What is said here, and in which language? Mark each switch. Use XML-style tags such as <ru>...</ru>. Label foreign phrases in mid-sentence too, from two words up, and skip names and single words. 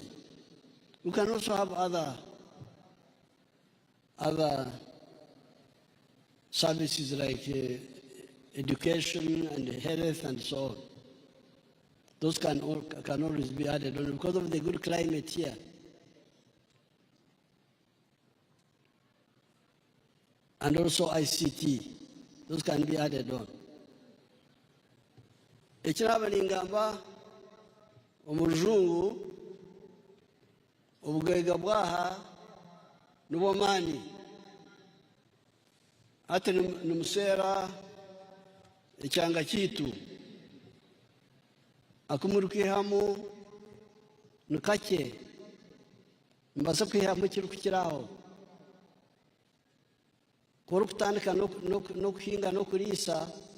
<en>We can also have other services like education and health and so on. Those can always be added on because of the good climate here. And also ICT, those can be added on.</en> <nyn>Ekiraba ningamba omuzungu obugaiga bwaha nubw'amaani ate nimuseera ekyanga kiitu akumuri kwihamu nikakye nibaasa kwihamu ekiri kukiraho kuba orikutandika n'okuhinga n'okuriisa</nyn>